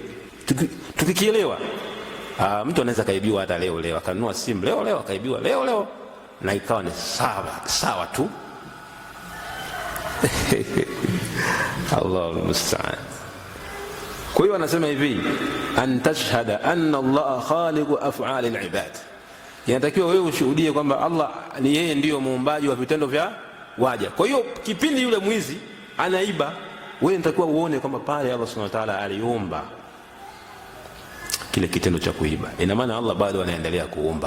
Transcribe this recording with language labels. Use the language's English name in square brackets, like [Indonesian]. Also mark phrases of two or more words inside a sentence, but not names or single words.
[Swahili] Tukikielewa, mtu anaweza kaibiwa hata leo akanunua simu leo akaibiwa leo na ikawa ni sawa tu. [Arabic] الله المستعان. [Swahili] Kwa hiyo anasema hivi, [Arabic] أن تشهد أن الله خالق أفعال العباد. [Swahili] Inatakiwa wewe ushuhudie kwamba Allah ni yeye ndiyo muumbaji wa vitendo vya waja. Kwa hiyo kipindi yule mwizi anaiba, wewe unatakiwa uone kwamba pale Allah [Arabic] سبحانه وتعالى [Swahili] aliumba kile kitendo cha kuiba. Ina maana Allah bado anaendelea kuumba.